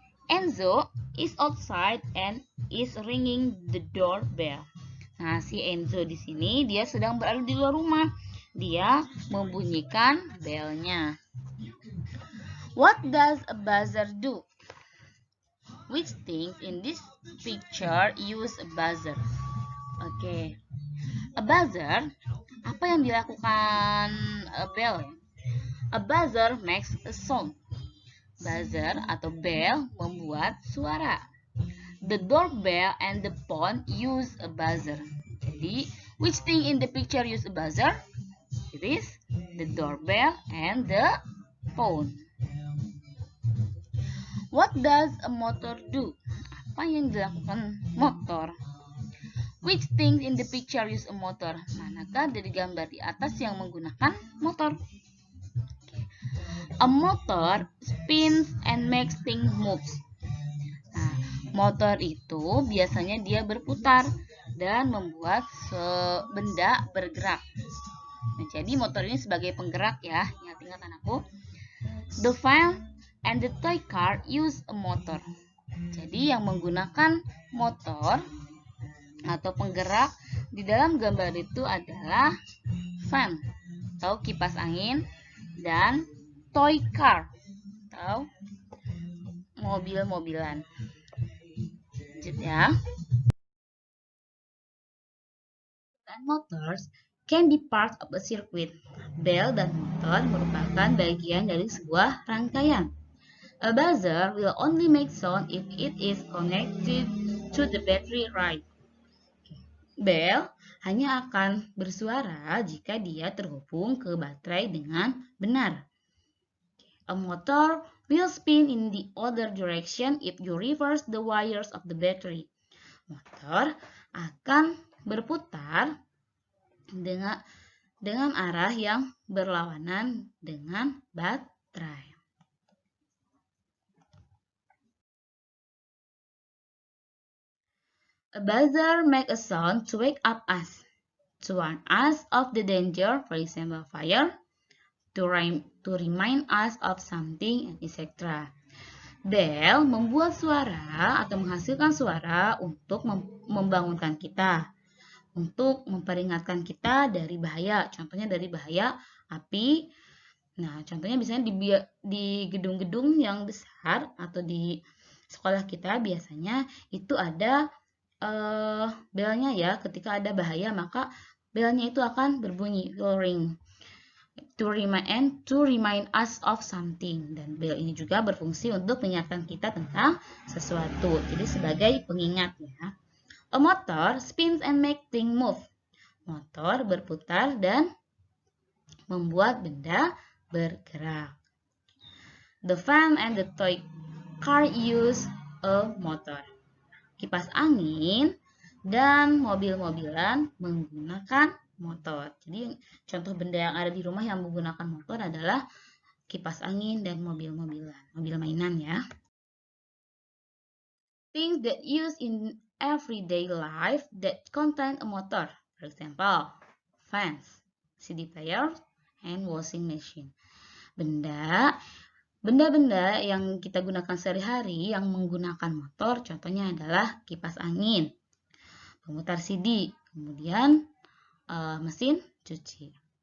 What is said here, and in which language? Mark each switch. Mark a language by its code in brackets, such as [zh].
[en] Enzo is outside and is ringing the doorbell. [id] Nah, si Enzo di sini dia sedang berada di luar rumah. Dia membunyikan belnya. [en] What does a buzzer do? Which thing in this picture use a buzzer? [id] A buzzer, apa yang dilakukan bell? [en] A buzzer makes a sound. [id] Buzzer atau bell membuat suara. [en] The doorbell and the phone use a buzzer. Jadi, which thing in the picture use a buzzer? It is the doorbell and the phone. What does a motor do? [id] Apa yang dilakukan motor? [en] Which things in the picture use a motor? [id] Manakah dari gambar di atas yang menggunakan motor? [en] A motor spins and makes things move. [id] Nah, motor itu biasanya dia berputar dan membuat benda bergerak. Nah, jadi motor ini sebagai penggerak ingat anakku. [en] The fan and the toy car use a motor. [id] Jadi yang menggunakan motor atau penggerak di dalam gambar itu adalah fan atau kipas angin dan toy car atau mobil-mobilan. [en] Lanjut And motors can be part of a circuit. [id] Bel dan motor merupakan bagian dari sebuah rangkaian. [en] A buzzer will only make sound if it is connected to the battery right. [id] Bel hanya akan bersuara jika dia terhubung ke baterai dengan benar. [en] A motor will spin in the other direction if you reverse the wires of the battery. [id] Motor akan berputar dengan arah yang berlawanan dengan baterai. [en] A buzzer makes a sound to wake up us, to warn us of the danger, for example fire, to remind us of something, etc. [id] Bell membuat suara atau menghasilkan suara untuk membangunkan kita, untuk memperingatkan kita dari bahaya. Contohnya dari bahaya api. Nah, contohnya misalnya di gedung-gedung yang besar atau di sekolah kita biasanya itu ada belnya ya. Ketika ada bahaya maka belnya itu akan berbunyi, [en] will ring. To remind us of something. [id] Dan bell ini juga berfungsi untuk mengingatkan kita tentang sesuatu. Jadi sebagai pengingat ya. [en] A motor spins and make things move. [id] Motor berputar dan membuat benda bergerak. [en] The fan and the toy car use a motor. [id] Kipas angin dan mobil-mobilan menggunakan motor. Jadi contoh benda yang ada di rumah yang menggunakan motor adalah kipas angin dan mobil-mobilan, mobil mainan ya. [en] Things that use in everyday life that contain a motor. For example, fans, CD player, and washing machine. [id] Benda-benda yang kita gunakan sehari-hari yang menggunakan motor, contohnya adalah kipas angin, pemutar CD, kemudian mesin cuci.